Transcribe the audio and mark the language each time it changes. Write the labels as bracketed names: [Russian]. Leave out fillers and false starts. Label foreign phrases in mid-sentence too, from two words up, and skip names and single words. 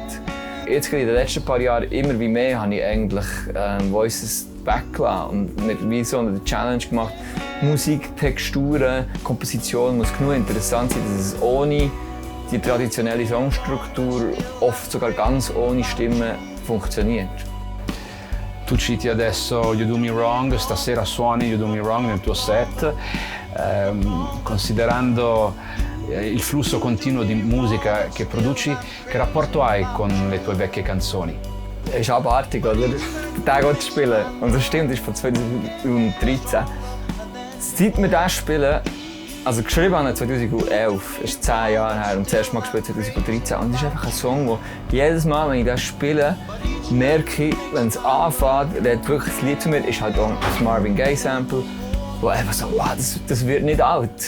[German] Jetzt in den letzten paar Jahren immer wie mehr habe ich eigentlich Voices weggelassen und mir wie so eine Challenge gemacht. Musik, Texturen, Komposition muss genug interessant sein, dass es ohne die traditionelle Songstruktur, oft sogar ganz ohne Stimme, funktioniert. [Italian] Tu citi adesso You Do Me Wrong, stasera suoni You Do Me Wrong nel tuo set, considerando il flusso continuo di musica che produci, che rapporto hai con le tue vecchie canzoni? [German] Es ist abartig, oder? Den Tag zu spielen. Und das stimmt, das ist von 2013. Seit wir das spielen, also geschrieben haben 2011, das ist 10 Jahre her, und das erste Mal gespielt 2013. Und das ist einfach ein Song, wo jedes Mal, wenn ich das spiele, merke ich, wenn es anfängt, redet wirklich das Lied zu mir, ist halt auch das Marvin Gaye-Sample, wo einfach so, wow, das wird nicht alt.